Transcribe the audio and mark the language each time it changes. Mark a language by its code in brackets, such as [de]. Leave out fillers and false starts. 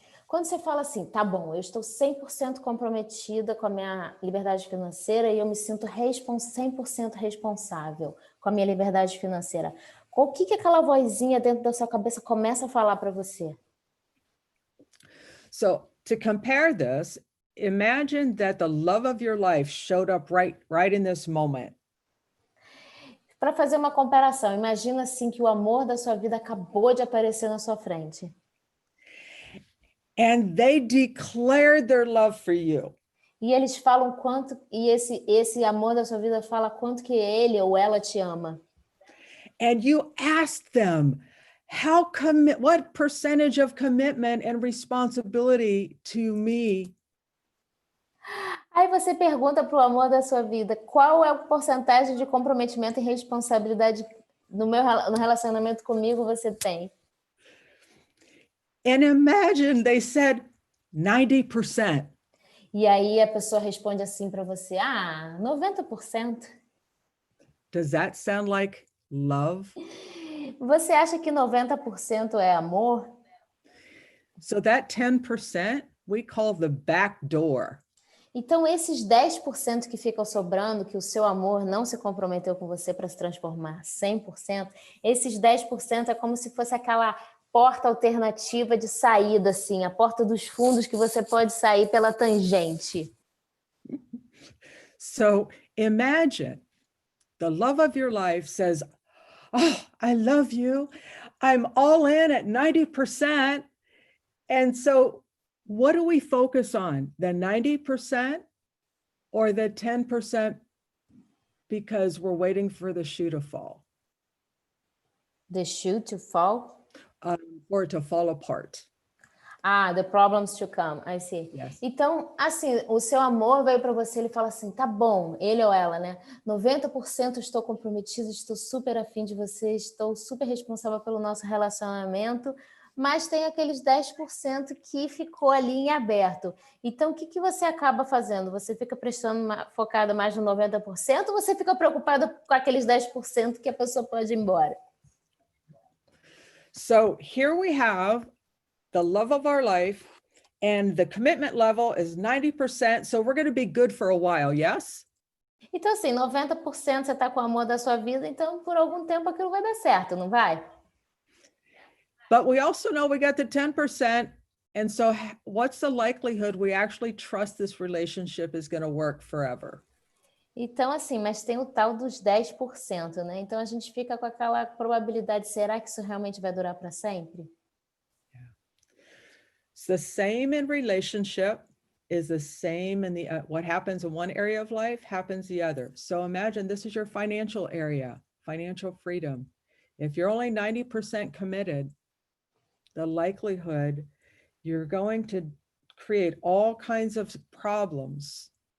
[pt] Quando você fala assim, tá bom, eu estou 100% comprometida com a minha liberdade financeira e eu me sinto 100% responsável com a minha liberdade financeira. O que aquela vozinha dentro da sua cabeça começa a falar para você? [en] So to compare this, imagine that the love of your life showed up right in this moment. [pt] Para fazer uma comparação, imagina assim que o amor da sua vida acabou de aparecer na sua frente. [en] And they declared their love for you. [pt] E eles falam quanto, e esse amor da sua vida fala quanto que ele ou ela te ama. [en] And you asked them, what percentage of commitment and responsibility to me? [pt] Aí você pergunta para o amor da sua vida, qual é a porcentagem de comprometimento e responsabilidade no relacionamento comigo você tem? [en] And imagine they said 90%. [pt] E aí a pessoa responde assim para você, 90%. [en] Does that sound like love? [pt] Você acha que 90% é amor? [en] So that 10% we call the back door. [pt] Então, esses 10% que ficam sobrando, que o seu amor não se comprometeu com você para se transformar 100%, esses 10% é como se fosse aquela porta alternativa de saída, assim, a porta dos fundos que você pode sair pela tangente. [en] So imagine the love of your life says, oh, I love you. I'm all in at 90%. And so what do we focus on? The 90% or the 10% because we're waiting for the shoe to fall? The shoe to fall? Or to fall apart. Ah, the problems to come, I see. Yes. [pt] Então, assim, o seu amor veio para você, ele fala assim, tá bom, ele ou ela, né? 90% estou comprometido, estou super afim de você, estou super responsável pelo nosso relacionamento, mas tem aqueles 10% que ficou ali em aberto. Então, o que você acaba fazendo? Você fica focada mais no 90% ou você fica preocupada com aqueles 10% que a pessoa pode ir embora? [en] So here we have the love of our life, and the commitment level is 90%. So we're going to be good for a while, yes? [pt] Então, assim, 90% você está com o amor da sua vida, então por algum tempo aquilo vai dar certo, não vai? [en] But we also know we got the 10%. And so what's the likelihood we actually trust this relationship is going to work forever? [pt] Então, assim, mas tem o tal dos 10%, né? Então a gente fica com aquela probabilidade, será que isso realmente vai durar para sempre? [en] It's the same in relationship, is the same in the what happens in one area of life happens the other. So imagine this is your financial area, financial freedom. If you're only 90% committed, the likelihood you're going to create all kinds of problems.